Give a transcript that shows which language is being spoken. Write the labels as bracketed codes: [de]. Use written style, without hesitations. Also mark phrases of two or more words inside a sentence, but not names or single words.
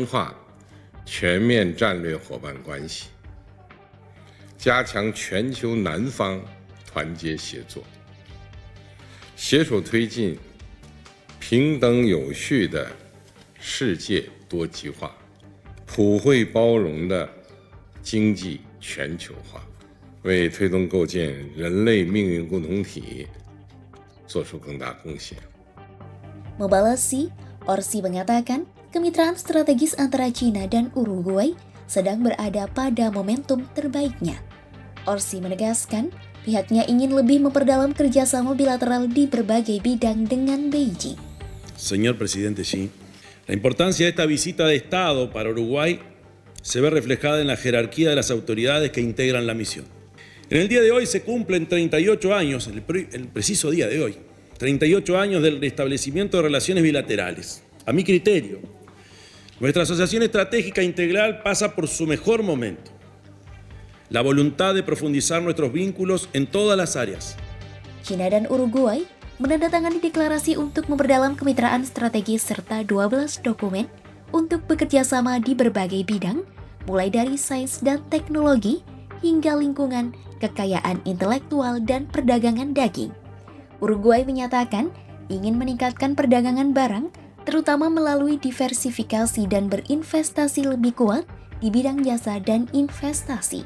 [zh] 化全面战略伙伴关系，加强全球南方团结协作，携手推进平等有序的世界多极化、普惠包容的经济全球化，为推动构建人类命运共同体做出更大贡献。 [id] Membalas Xi, Orsi mengatakan kemitraan strategis antara China dan Uruguay sedang berada pada momentum terbaiknya. Orsi menegaskan pihaknya ingin lebih memperdalam kerjasama bilateral di berbagai bidang dengan Beijing. [es] Señor Presidente Xi, la importancia de esta visita de Estado para Uruguay se ve reflejada en la jerarquía de las autoridades que integran la misión. En el día de hoy se cumplen 38 años, el preciso día de hoy, 38 años del restablecimiento de relaciones bilaterales. A mi criterio, nuestra asociación estratégica integral pasa por su mejor momento. La voluntad de profundizar nuestros vínculos en todas las áreas. [id] China dan Uruguay menandatangani deklarasi untuk memperdalam kemitraan strategis serta 12 dokumen untuk bekerja sama di berbagai bidang, mulai dari sains dan teknologi hingga lingkungan, kekayaan intelektual, dan perdagangan daging. Uruguay menyatakan ingin meningkatkan perdagangan barang, terutama melalui diversifikasi dan berinvestasi lebih kuat di bidang jasa dan investasi.